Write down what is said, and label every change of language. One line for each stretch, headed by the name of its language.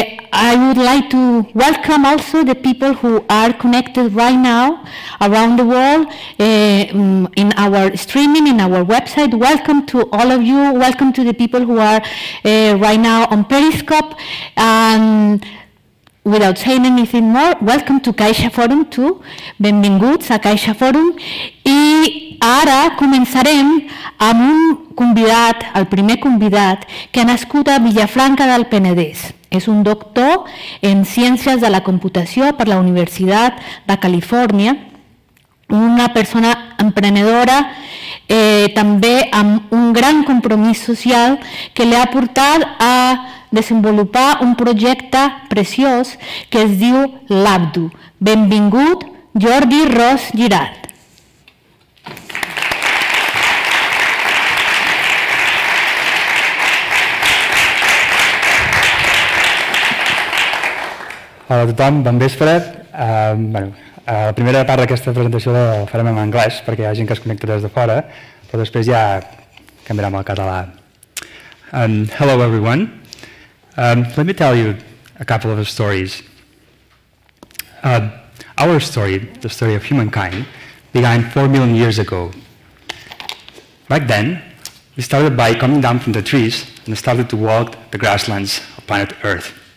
English: I would like to welcome also the people who are connected right now around the world in our streaming, in our website. Welcome to all of you. Welcome to the people who are right now on Periscope. And without saying anything more, welcome to Caixa Forum too.
Catalan: Benvinguts a Caixa Forum. I ara començarem amb un convidat, el primer convidat, que ha nascut a Vilafranca del Penedès. És un doctor en Ciències de la Computació per la Universitat de Califòrnia, una persona emprenedora, també amb un gran compromís social que li ha portat a desenvolupar un projecte preciós que es diu Labdu. Benvingut, Jordi Ros Girat. Hola a tothom, bon vespre. La primera part d'aquesta presentació la farem en anglès perquè hi ha gent que es connecta des de fora, però després ja canviarem al català.
English: Hello everyone. Let me tell you a couple of stories. Our story, the story of humankind, began 4 million years ago. Back then, we started by coming down from the trees and started to walk the grasslands of planet Earth.